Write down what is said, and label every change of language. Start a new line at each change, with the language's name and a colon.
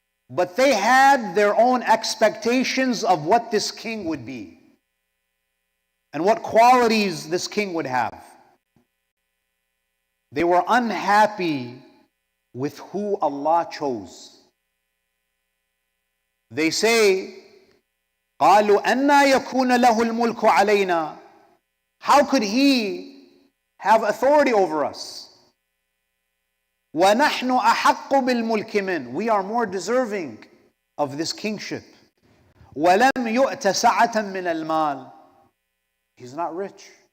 English: But they had their own expectations of what this king would be and what qualities this king would have. They were unhappy with who Allah chose. They say,
Arabic: قالوا أَنَّا يَكُونَ لَهُ الْمُلْكُ عَلَيْنَا.
English: How could he have authority over us?
Arabic: وَنَحْنُ أَحَقُّ بِالْمُلْكِ مِنْ.
English: We are more deserving of this kingship.
Arabic: وَلَمْ يُؤْتَ سَعَةً مِنَ الْمَالِ.
English: He's not rich.